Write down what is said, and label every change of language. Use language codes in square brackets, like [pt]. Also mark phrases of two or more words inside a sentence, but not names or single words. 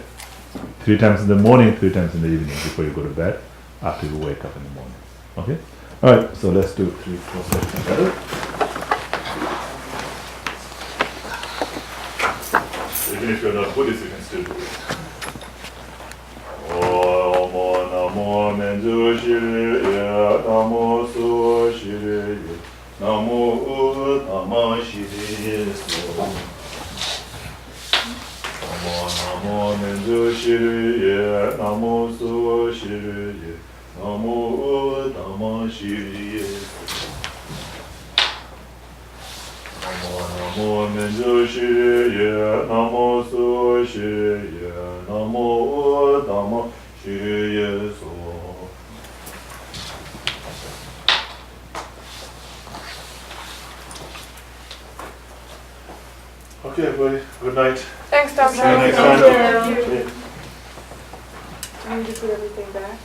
[en] 3 times in the morning, 3 times in the evening before you go to bed, after you wake up in the morning. Okay? Alright, so let's do 3 prostrations together. Even if you're not Buddhist, you can still do it. [sa] Namo namo menju shiri ye, namo su shiri ye, namo u namo shiri ye so. Namo menju shiri ye, namo su shiri ye, namo u namo shiri ye so. Namo menju shiri ye, namo su shiri ye, namo u namo shiri ye so. [en] Okay, everybody. Good night. Thanks, Dr. See you next Thank time. you. Okay. Do you need to put everything back?